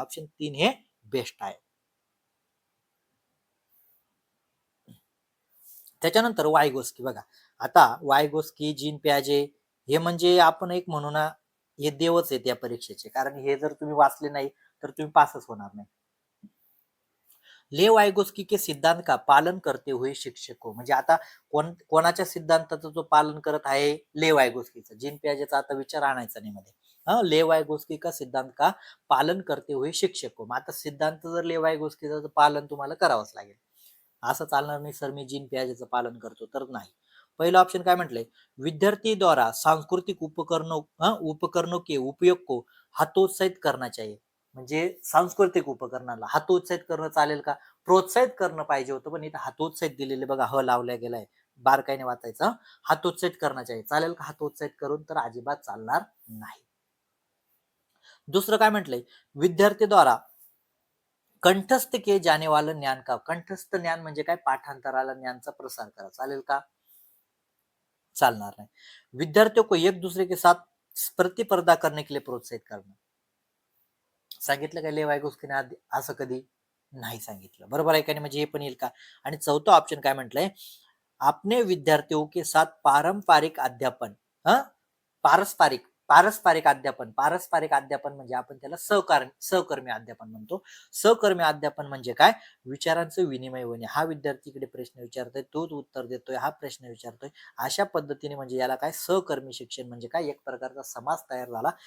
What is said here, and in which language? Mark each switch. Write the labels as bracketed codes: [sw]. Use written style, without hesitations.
[mr] Option 3 हे best आहे. त्याच्यानंतर वायगोस्की बघा. आता वायगोस्की, जीन प्याजे हे म्हणजे आपण एक म्हणू ना, हे देवच आहेत या परीक्षेचे. कारण हे जर तुम्ही वाचले नाही तर तुम्ही पासच होणार नाही. [hi] ले वायगोस्की के सिद्धांत का पालन करते हुए शिक्षक को. [mr] म्हणजे आता कोणाच्या सिद्धांताचं जो पालन करत आहे, ले वायगोस्कीचा. जीन प्याजेचा आता विचार आणायचा नाही मध्ये. [hi] ले वायगोस्की का सिद्धांत का पालन करते हुए शिक्षक को. [mr] मग आता सिद्धांत जर ले वायगोस्कीचं पालन तुम्हाला करावंच लागेल. असं चालणार नाही सर मी जीन प्याजेचं पालन करतो, तर नाही. पहिला ऑप्शन काय म्हटलंय, [hi] विद्यार्थी द्वारा सांस्कृतिक उपकरणों के उपयोग को हतोत्साहित करना चाहिए. [mr] म्हणजे सांस्कृतिक उपकरणाला हतोत्साहित करणं चालेल का? प्रोत्साहित करणं पाहिजे होतं, पण इथं हतोत्साहित दिलेले बघा, ह लावल्या गेलाय, बारकाईने वाचायचं. हतोत्साहित करण्याचे आहे, चालेल का हतोत्साहित करून? तर अजिबात चालणार नाही. दुसरं काय म्हटलंय, [hi] विद्यार्थीद्वारा कंठस्थ किए जाने वाला ज्ञान का, [mr] कंठस्थ ज्ञान म्हणजे काय, पाठांतराला ज्ञानचा प्रसार करा, चालेल का? चालणार नाही. [hi] विद्यार्थियों को एक दूसरे के साथ प्रतिस्पर्धा करने के लिए प्रोत्साहित करना, [mr] सांगितलं का लेवाय गोष्टीने आधी असं कधी? नाही सांगितलं. बरोबर आहे का नाही? म्हणजे हे पण येईल का? आणि चौथा ऑप्शन काय म्हटलंय, [hi] आपने विद्यार्थियों के साथ पारंपरिक अध्यापन, [mr] हं पारस्परिक पारस्परिक अध्यापन, पारस्परिक अध्यापन म्हणजे आपण त्याला सहकर्मी अध्यापन म्हणतो. सहकर्मी अध्यापन म्हणजे काय, विचारांचं विनिमय होणे. हा विद्यार्थी इकडे प्रश्न विचारतोय, तो उत्तर देतोय, हा प्रश्न विचारतोय, अशा पद्धतीने म्हणजे याला काय, सहकर्मी शिक्षण म्हणजे काय, एक प्रकारचा समाज तयार झाला.